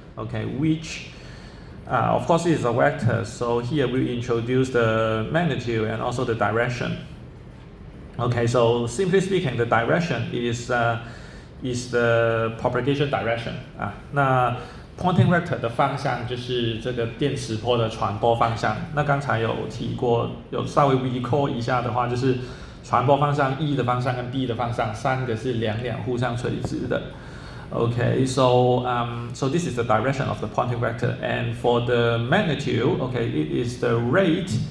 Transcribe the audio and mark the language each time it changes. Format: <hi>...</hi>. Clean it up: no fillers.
<en>Okay, which of course, it is a vector, so here we introduce the magnitude and also the direction. Okay, so simply speaking, the direction is the propagation direction 那 Poynting vector 的方向就是这个电磁波的传播方向。</en> <zh>那刚才有提过，有稍微 recall 一下的话，就是传播方向 E 的方向跟 B 的方向，三个是两互相垂直的。</zh> <en>Okay, so this is the direction of the Poynting vector, and for the magnitude, okay, it is the rate.</en>